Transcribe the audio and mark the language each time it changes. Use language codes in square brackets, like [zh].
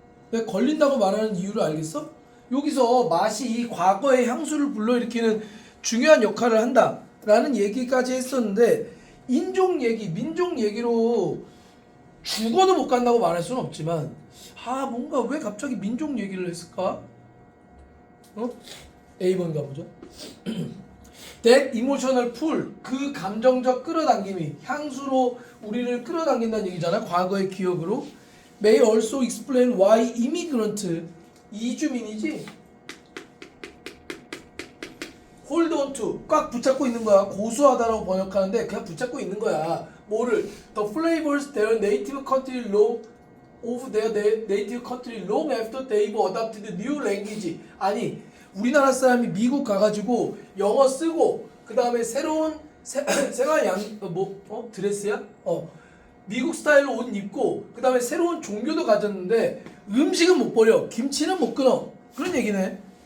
[ko] 왜 걸린다고 말하는 이유를 알겠어? 여기서 맛이 과거의 향수를 불러일으키는 중요한 역할을 한다라는 얘기까지 했었는데 인종 얘기, 민족 얘기로 죽어도 못 간다고 말할 수는 없지만 뭔가 왜 갑자기 민족 얘기를 했을까? A번 가보죠. [en] That emotional pull, [ko] 그 감정적 끌어당김이 향수로 우리를 끌어당긴다는 얘기잖아. 과거의 기억으로. [en] May also explain why immigrant, [ko] 이주민이지? [en] hold on to, [ko] 꽉 붙잡고 있는 거야. 고수하다라고 번역하는데 그냥 붙잡고 있는 거야. 뭐를? [en] The flavors their native country long of their native country long after they've adopted new language. [ko] 아니, 우리나라 사람이 미국 가가지고 영어 쓰고 그 다음에 새로운 생활 드레스야? 미국 스타일로 옷 입고 그 다음에 새로운 종교도 가졌는데 음식은 못 버려. 김치는 못 끊어. 그런 얘기네.